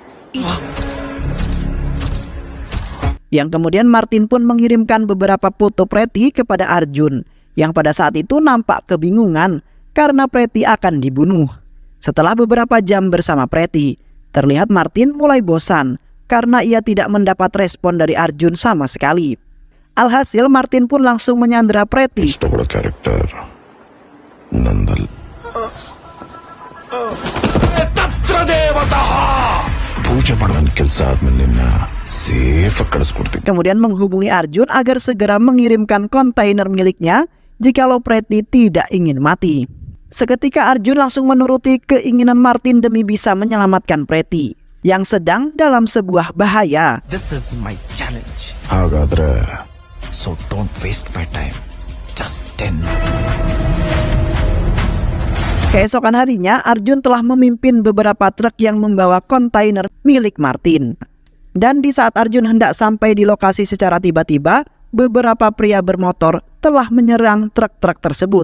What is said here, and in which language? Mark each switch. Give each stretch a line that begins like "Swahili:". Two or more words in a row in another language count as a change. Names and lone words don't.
Indonesian: Yang kemudian Martin pun mengirimkan beberapa foto Pretty kepada Arjun, yang pada saat itu nampak kebingungan karena Pretty akan dibunuh. Setelah beberapa jam bersama Pretty, terlihat Martin mulai bosan karena ia tidak mendapat respon dari Arjun sama sekali. Alhasil Martin pun langsung menyandera Pretty.
Kannada: ಇಷ್ಟಪಡೋ ಕ್ಯಾರೆಕ್ಟರ್ ನಂದಲ್ ಪೂಜೆ ಮಾಡುವ ಕೆಲಸ ಆದ್ಮೇಲೆ ನಿನ್ನ ಸೇಫ್ ಆಗಿ ಕಳಿಸ್ಕೊಡ್ತೀನಿ.
Indonesian: Kemudian menghubungi Arjun agar segera mengirimkan kontainer miliknya jikalau Pretty tidak ingin mati. Seketika Arjun langsung menuruti keinginan Martin demi bisa menyelamatkan Pretty yang sedang dalam sebuah bahaya.
English: This is my challenge.
Kannada: ಹಾಗಾದ್ರೆ
English: So don't waste my time. Just 10.
Indonesian: Keesokan harinya, Arjun telah memimpin beberapa truk yang membawa kontainer milik Martin. Dan di saat Arjun hendak sampai di lokasi secara tiba-tiba, beberapa pria bermotor telah menyerang truk-truk tersebut.